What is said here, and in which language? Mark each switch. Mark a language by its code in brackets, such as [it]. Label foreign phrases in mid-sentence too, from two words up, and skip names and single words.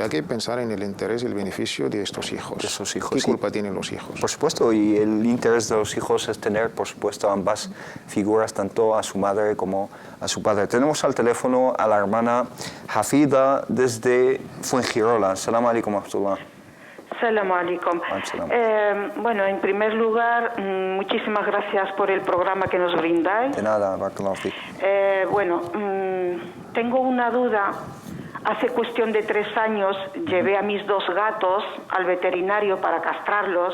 [es] Y hay que pensar en el interés y el beneficio de estos hijos. De esos hijos. ¿Qué culpa tienen los hijos? Por supuesto, y el interés de los hijos es tener, por supuesto, ambas figuras, tanto a su madre como a su padre. Tenemos al teléfono a la hermana Hafida desde Fuengirola. [ar] السلام عليكم ورحمة الله. سلام عليكم. [es] Bueno, en primer lugar, muchísimas gracias por el programa que nos brindáis. De nada, [ar] بارك الله فيك. [es] Bueno, tengo una duda. Hace cuestión de 3 años llevé a mis 2 gatos al veterinario para castrarlos.